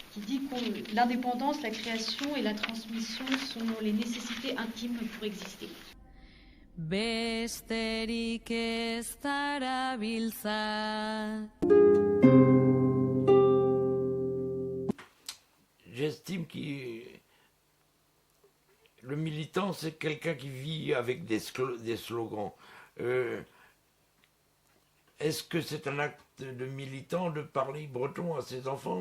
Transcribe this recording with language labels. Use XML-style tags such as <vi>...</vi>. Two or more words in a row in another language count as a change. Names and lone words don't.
<fr>qui dit que l'indépendance, la création et la transmission sont les nécessités intimes pour exister.</fr> <eu>Besterik ez darabiltza.</eu> <fr>J'estime que le militant, c'est quelqu'un qui vit avec des slogans. Est-ce que c'est un acte de militant de parler breton à ses enfants?</fr>